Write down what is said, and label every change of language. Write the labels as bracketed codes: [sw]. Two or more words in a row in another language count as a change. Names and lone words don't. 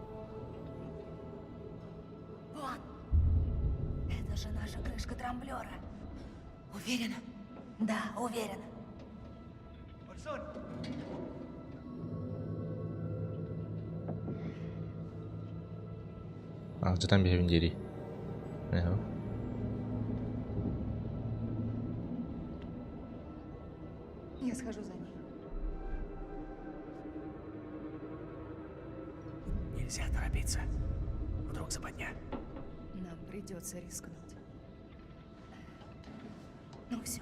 [ru] Вон! Это же наша крышка трамблера. Уверена? Да, уверена. [tr] Ağaçtan bir evin yeri. Ne o? [ru] Я схожу за ней. Нельзя торопиться. Вдруг западня. Нам придется рискнуть. Ну все.